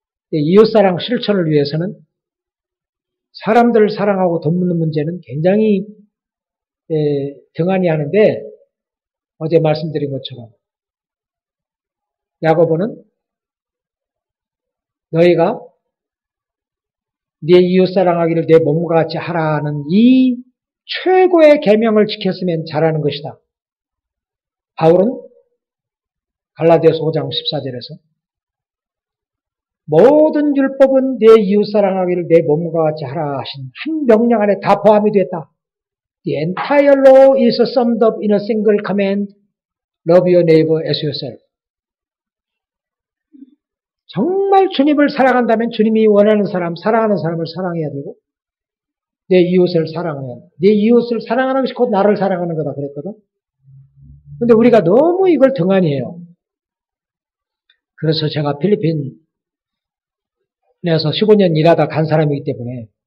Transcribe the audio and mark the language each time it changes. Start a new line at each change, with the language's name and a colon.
Korean: 이웃사랑 실천을 위해서는 사람들을 사랑하고 돈 묻는 문제는 굉장히 등한히 하는데 어제 말씀드린 것처럼 야고보는 너희가 네 이웃사랑하기를 내 몸과 같이 하라는 이 최고의 계명을 지켰으면 잘하는 것이다. 바울은 갈라디아서 5장 14절에서 모든 율법은 내 이웃사랑하기를 내 몸과 같이 하라 하신 한 명령 안에 다 포함이 됐다.
English: The entire law is summed up in a single command. Love your neighbor as yourself.
Korean: 정말 주님을 사랑한다면 주님이 원하는 사람, 사랑하는 사람을 사랑해야 되고 내 이웃을 사랑해야 돼. 내 이웃을 사랑하는 것이 곧 나를 사랑하는 거다 그랬거든. 근데 우리가 너무 이걸 등한히 해요. 그래서 제가 필리핀에서 15년 일하다 간 사람이기 때문에